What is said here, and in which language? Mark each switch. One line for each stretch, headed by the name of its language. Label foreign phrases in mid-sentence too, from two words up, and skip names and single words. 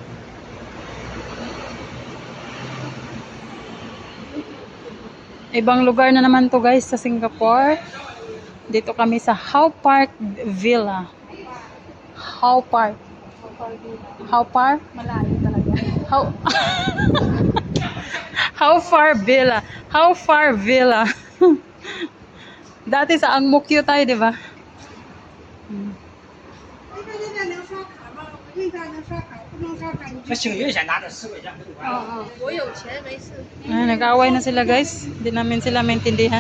Filipino: Ibang lugar na naman to guys sa Singapore. Dito kami sa How Park Villa. How Park. How Park? Malayo talaga. How How far Villa? How far Villa? Dati sa Ang Mo Kio tayo, di ba?
Chinese: 他星月先拿着10块钱没关系。我有钱没事。
Filipino: Ay, nag-aaway na sila guys. Hindi namin sila maintindihan.